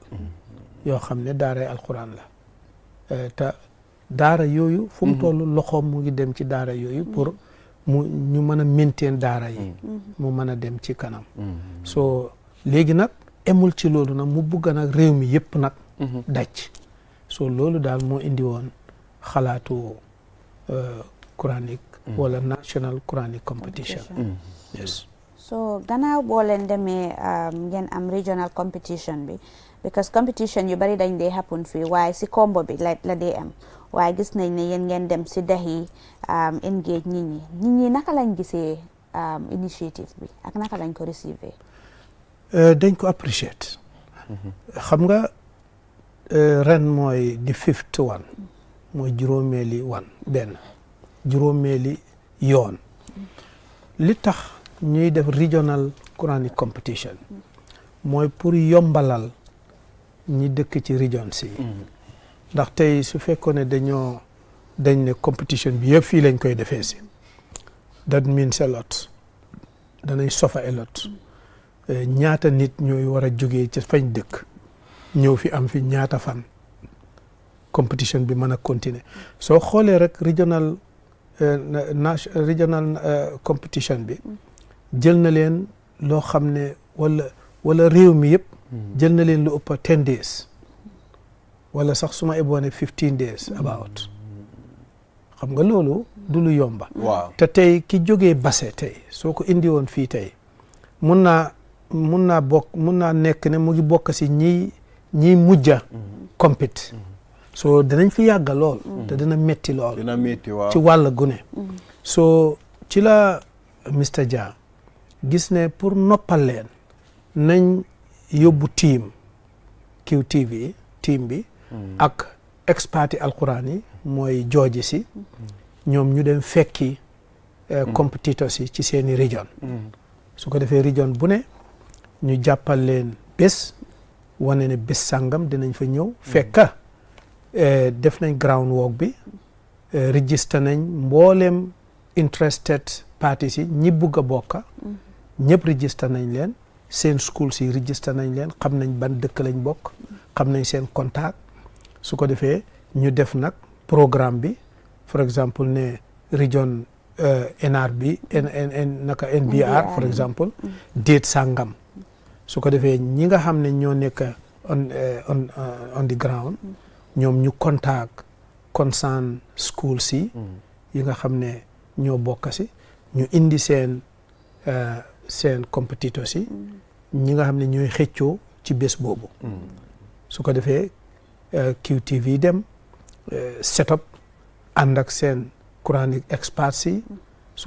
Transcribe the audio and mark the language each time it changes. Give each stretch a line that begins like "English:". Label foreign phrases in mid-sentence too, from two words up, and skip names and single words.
Wolof: yoo xam ne daaray alquran la te daara yooyu fu mu toll loxoom mu ngi dem ci daara yooyu pour ñu mën a maintain daara yi mu mën a dem ci kanam so léegi nag emul ci loolu nag mu bugg nag réew mi yëpp nag daj so loolu daal moo indi woon xalaatu Quranic wala
English: national Quranic competition
Wolof: yes so gannaaw boo leen demee ngeen am
English: regional competition
Wolof: bi
English: because competition
Wolof: yu bari dañ dee happen fii waaye si combo bi la dee am waaye gis nañ ne yéen ngeen dem si dex yi engage nit ñi naka lañ gisee initiative bi ak naka lañ ko receiver dañ ko appreciate xam nga ren mooy
English: the 5th one
Wolof: mooy juróomeeli yoon li tax ñuy def regional
English: Quranic competition
Wolof: mooy pour yombalal ñi dëkk ci region si ndax tey su fekkoon ne dañ ne competition bi yëpp fii lañ koy defee si
English: that means a lot
Wolof: danañ sofa
English: a lot
Wolof: ñaata nit ñooy war a jógee ci fañ dëkk ñëw fi am fi ñaata fan competition bi mën a continuer soo xoolee rek regional competition bi jël na leen loo xam ne wala réew mi yëpp jël na leen lu ëpp 10 days wala sax su ma eboone 15
English: days about
Wolof: xam nga loolu du lu yomba te tey ki jógee Basse tey soo ko indi woon fii tey mun naa nekk ne mu ngi bokk si ñiy mujja compete so dinañ fi yàgga lool te dina metti lool ci wàll gune so ci la Mr Dia gis ne pour noppal leen nañ yóbbu QTV team bi ak expert yi alquran yi mooy jooji si ñoom ñu dem fekki competitors yi ci seeni région su ko defee région bu ne ñu jàppal leen bés wane ne bés sàngam dinañ fa ñëw fekka def nañ
English: ground work
Wolof: bi register nañ mboolem
English: interested parties
Wolof: yi ñi bugg a bokka ñëpp register nañ leen seen school si register nañ leen xam nañ ban dëkk lañ bokk xam nañ seen contact su ko defee ñu def nag programme bi
English: for exemple
Wolof: ne region NBR
English: for example
Wolof: date sàngam su ko defee ñi nga xam ne ñoo nekk
English: on the ground
Wolof: ñoom ñu contact
English: concern school
Wolof: si yi nga xam ne ñoo bokk si ñu indi seen competitors yi ñi nga xam ne ñooy xëccoo ci bés boobu su ko defee QTV dem
English: set up
Wolof: ànd ak seen
English: Quranic experts
Wolof: yi su